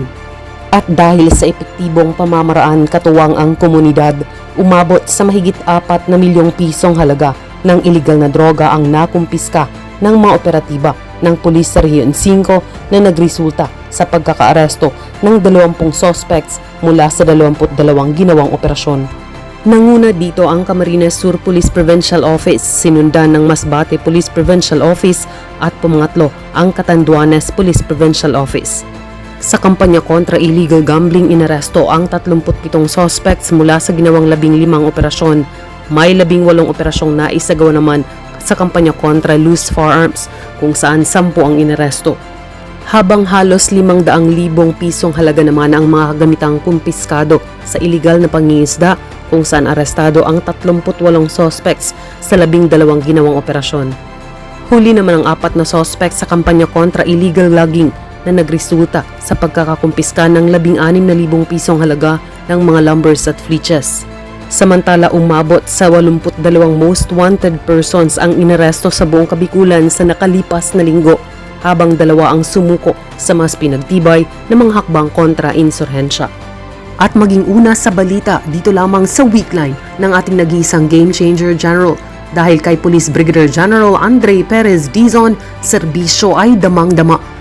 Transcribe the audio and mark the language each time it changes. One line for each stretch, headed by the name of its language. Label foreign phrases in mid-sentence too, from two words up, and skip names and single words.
Filipino: At dahil sa epektibong pamamaraan katuwang ang komunidad, umabot sa mahigit 4 na milyong pisong halaga ng iligal na droga ang nakumpiska ng mga operatiba ng pulis sa Rehiyon 5 na nagresulta sa pagkakaaresto ng 20 suspects mula sa 22 ginawang operasyon. Nanguna dito ang Camarines Sur Police Provincial Office, sinundan ng Masbate Police Provincial Office at pumangatlo ang Catanduanes Police Provincial Office. Sa kampanya kontra
English: illegal gambling,
Filipino: inaresto ang 37 suspects mula sa ginawang 15 operasyon. May 18 operasyong naisagawa naman sa kampanya kontra
English: loose firearms
Filipino: kung saan 10 ang inaresto. Habang halos 500,000 pisong halaga naman ang mga kagamitang kumpiskado sa illegal na pangingisda kung saan arestado ang 38 suspects sa 12 ginawang operasyon. Huli naman ang 4 na suspects sa kampanya kontra
English: illegal logging
Filipino: na nagresulta sa pagkakakumpiska ng 16,000 pisong halaga ng mga lumbers at fleeches. Samantala, umabot sa 82
English: most wanted persons
Filipino: ang inaresto sa buong Kabikulan sa nakalipas na linggo, habang 2 ang sumuko sa mas pinagtibay na mga hakbang kontra insurhensya. At maging una sa balita dito lamang sa Weekline ng ating nag-iisang Game Changer General. Dahil kay Police Brigadier General Andre Perez Dizon, serbisyo ay damang-dama.